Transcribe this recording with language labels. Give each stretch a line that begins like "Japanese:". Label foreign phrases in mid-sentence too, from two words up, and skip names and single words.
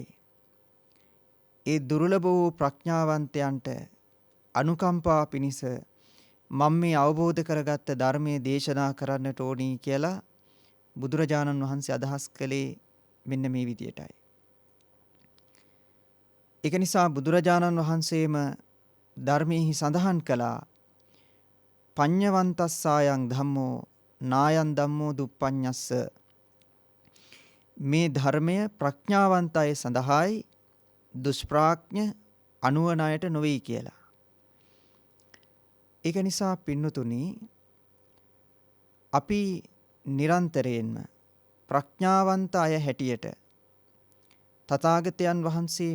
Sinhala: ඒ දුර්ලභ වූ ප්‍රඥාවන්තයන්ට අනුකම්පා පිණිස මම මේ අවබෝධ කරගත්ත ධර්මයේ දේශනා කරන්නට ඕනි කියලා බුදුරජාණන් වහන්සේ අදහස් කළේ මෙන්න මේ විදියටයි. ඒක නිසා බුදුරජාණන් වහන්සේම ධර්මයේ සඳහන් කළා
Pali: පඤ්ඤවන්තස්සායන් ධම්මෝ නායන් ධම්මෝ දුප්පඤ්ඤස්ස.
Sinhala: මේ ධර්මය ප්‍රඥාවන්තය සඳහායි, දුෂ්ප්‍රඥ අනුවන අයට නොවේ කියලා. ඒක නිසා පින්නතුනි අපි නිරන්තරයෙන්ම ප්‍රඥාවන්ත අය හැටියට තථාගතයන් වහන්සේ